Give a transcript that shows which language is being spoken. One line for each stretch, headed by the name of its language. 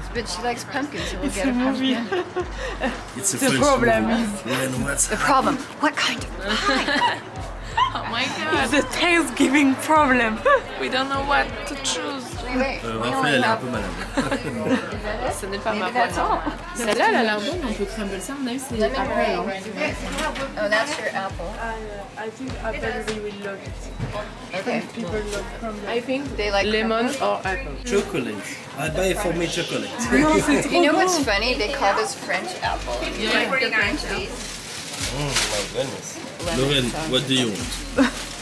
English: But she likes pumpkin, so we'll get a pumpkin. It's a The problem is... The problem? What kind of pie? Oh my god. The Thanksgiving problem. We don't know what to choose. Wait,
French: Raphaël, elle est un peu malade. Ce n'est pas ma
English: that's all.
French: Celle-là, elle a l'air bonne, on peut crumble ça. On a eu c'est apple.
English: Oh, that's your apple. I think apple they will love it. Okay. People love crumble. I think They like lemon crumble? or apple. Chocolate. I buy for me chocolate. You know what's funny? They call this French apple. You like the French apple? Oh my goodness. Lauren, what do you want?